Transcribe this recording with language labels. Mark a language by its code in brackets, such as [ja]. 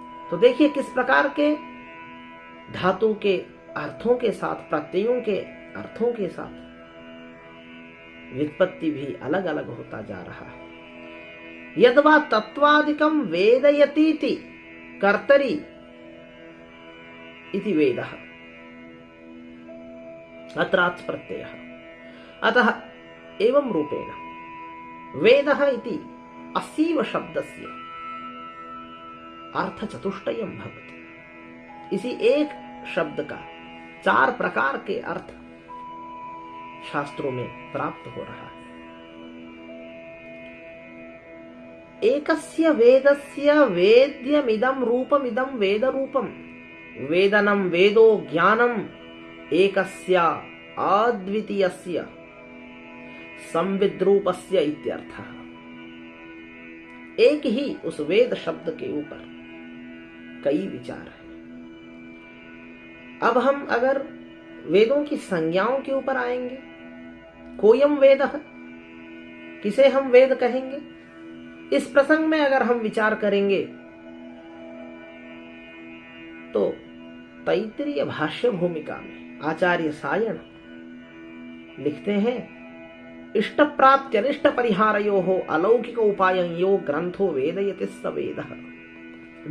[hi] तो देखिए किस प्रकार के धातु के अर्थों के साथ, प्रत्ययों के अर्थों के साथ व्युत्पत्ति भी अलग अलग होता जा रहा है। [sa] यद्वा तत्वादिकं वेदयतीति कर्तरि इति वेदः अत्रात् प्रत्ययः। अतः एवं रूपेण वेदः इति अस्यैव शब्दस्य अर्थचतुष्टयं भवति। [hi] इसी एक शब्द का 4 प्रकार के अर्थ शास्त्रों में प्राप्त हो रहा है। [sa] एकस्य वेदस्य वेद्यमिदं रूपमिदं वेद रूपम वेदनं वेदो ज्ञानम एकस्य अद्वितीयस्य संविद्रूपस्य इत्यर्थः। [hi] एक ही उस वेद शब्द के ऊपर कई विचार हैं। अब हम अगर वेदों की संज्ञाओं के ऊपर आएंगे, [sa] कोयम वेदः, [hi] किसे हम वेद कहेंगे, इस प्रसंग में अगर हम विचार करेंगे तो तैत्तिरीय भाष्य भूमिका में आचार्य सायण लिखते हैं, [sa] इष्ट प्राप्ति अनिष्ट परिहारयोः अलौकिक उपाययो ग्रंथो वेदयति स वेदः।